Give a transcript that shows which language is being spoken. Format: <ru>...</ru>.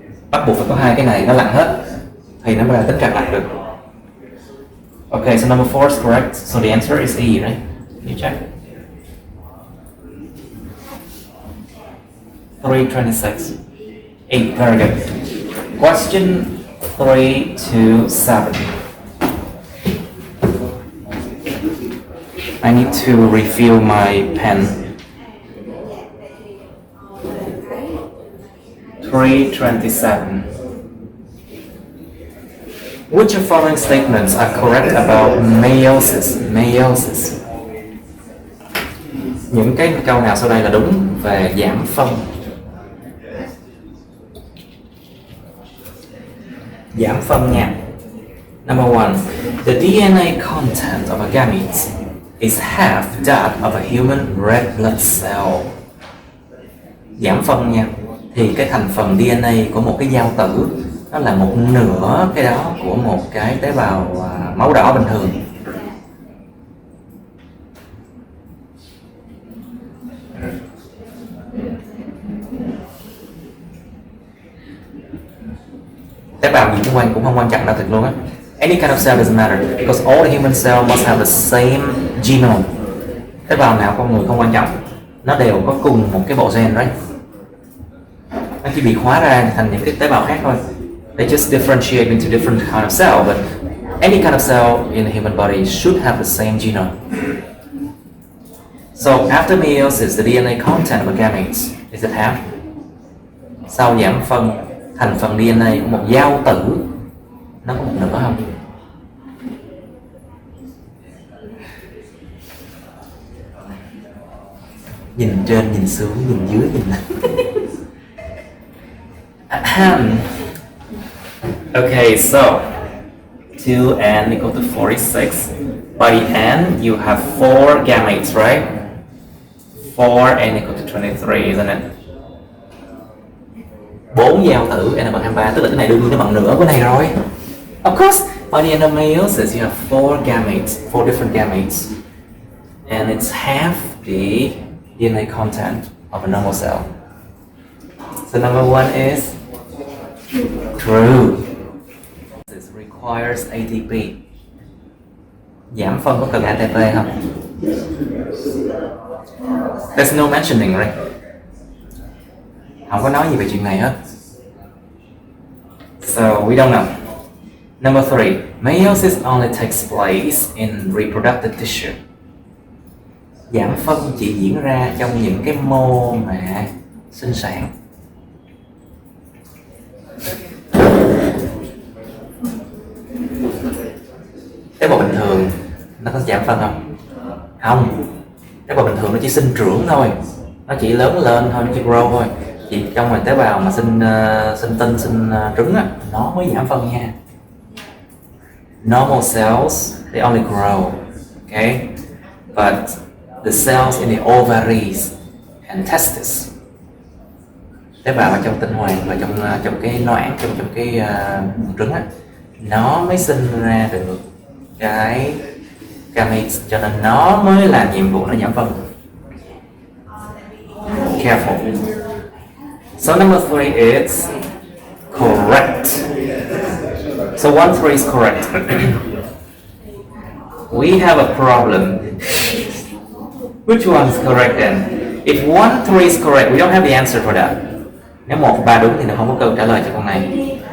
<vi>Bắt buộc phải có 2 cái này nó lặng hết thì nó mới là tính trạng lặng được.</vi> <en>Okay, so number 4 is correct. So the answer is E, right? Can you check? 326. 8, very good. Question 3 to 7. I need to refill my pen. 327. Which of the following statements are correct about meiosis? Meiosis.</en> <vi>Những cái câu nào sau đây là đúng về giảm phân? Giảm phân nha. Number 1.</vi> <en>The DNA content of a gamete is half that of a human red blood cell.</en> <vi>Giảm phân nha. Thì cái thành phần DNA của một cái giao tử nó là 1/2 cái đó của một cái tế bào máu đỏ bình thường. Tế bào gì cũng không quan trọng đâu thật luôn á.</vi> <en>Any kind of cell doesn't matter because all the human cells must have the same genome.</en> <vi>Tế bào nào con người không quan trọng, nó đều có cùng một cái bộ gen,</vi> <en>right?</en> <vi>Nó chỉ bị hóa ra thành những cái tế bào khác thôi.</vi> <en>They just differentiate into different kind of cell, but any kind of cell in the human body should have the same genome. So after meiosis, the DNA content of a gamete is it half?</en> <vi>Sau giảm phân, thành phần DNA của một giao tử nó có 1/2 không? Nhìn trên, nhìn xuống, nhìn dưới, nhìn lên.</vi> <en>Okay, so 2n equal to 46. By the end, you have 4 gametes, right? 4n equal to 23, isn't it?</en> <vi>4 giao tử n bằng 23, tức là cái này đương nhiên nó bằng nửa của này rồi.</vi> <en>Of course, by the end of meiosis, you have 4 gametes, 4 different gametes. and it's half the DNA content of a normal cell. So number one is true. This requires ATP.</en> <vi>Giảm phân có cần ATP không?</vi> <en>There's no mentioning, right?</en> <vi>Không có nói gì về chuyện này hết.</vi> <en>So we don't know. Number three, meiosis only takes place in reproductive tissue.</en> <vi>Giảm phân chỉ diễn ra trong những cái mô mà sinh sản. Tế bào bình thường nó có giảm phân không? Không. Tế bào bình thường nó chỉ sinh trưởng thôi, nó chỉ lớn lên thôi, nó chỉ grow thôi. Chỉ trong mà tế bào mà sinh tinh, sinh trứng á, nó mới giảm phân nha.</vi> <en>Normal cells they only grow, okay? But the cells in the ovaries and testes,</en> <vi>tế bào ở trong tinh hoàn và trong cái noãn, trong cái trứng á, nó mới sinh ra được cái gametes, cho nên nó mới làm nhiệm vụ nó giảm phân.</vi> <en>Careful. So number three is correct. So 1-3 is correct. We have a problem. Which one is correct then? If 1-3 is correct, we don't have the answer for that.</en> <vi>Nếu 1-3 đúng thì nó không có câu trả lời cho con này.</vi>